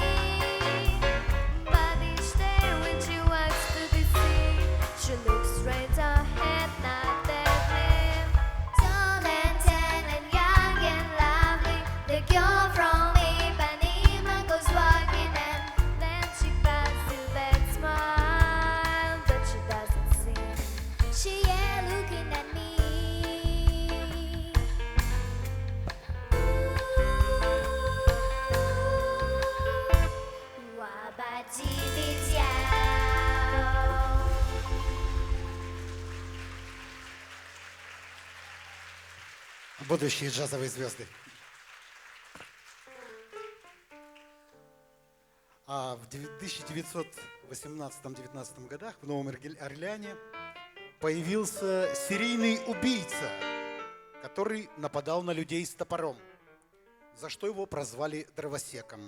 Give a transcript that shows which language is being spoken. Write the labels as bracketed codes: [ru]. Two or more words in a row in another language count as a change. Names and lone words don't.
[en] but each day when she walks to the sea, she looks straight ahead, not at him. tall and tan and young and lovely. The girl from Ipanema goes walking, and Then she passes that smile, but she doesn't see. she ain't looking at me. Ooh, wa-ba-dee-dee-dow. [ru] Будущие джазовые звезды. А в 1918-19 годах в Новом Орлеане появился серийный убийца, который нападал на людей с топором, за что его прозвали дровосеком.